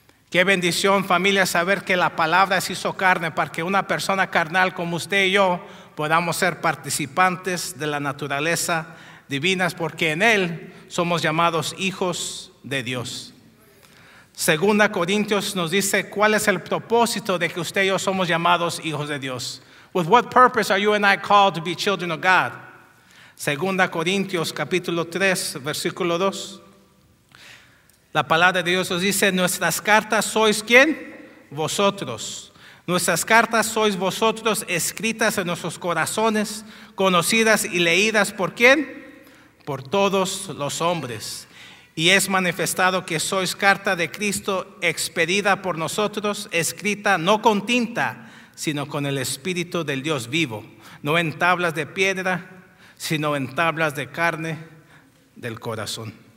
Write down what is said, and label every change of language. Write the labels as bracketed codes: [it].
[es] Qué bendición, familia, saber que la palabra se hizo carne para que una persona carnal como usted y yo podamos ser participantes de la naturaleza divina, porque en Él somos llamados hijos de Dios. Segunda Corintios nos dice cuál es el propósito de que usted y yo somos llamados hijos de Dios. [en] With what purpose are you and I called to be children of God? [es] Segunda Corintios capítulo 3, versículo 2. La palabra de Dios nos dice, nuestras cartas sois ¿quién? Vosotros. Nuestras cartas sois vosotros, escritas en nuestros corazones, conocidas y leídas ¿por quién? Por todos los hombres. Y es manifestado que sois carta de Cristo, expedida por nosotros, escrita no con tinta, sino con el Espíritu del Dios vivo, no en tablas de piedra, sino en tablas de carne del corazón.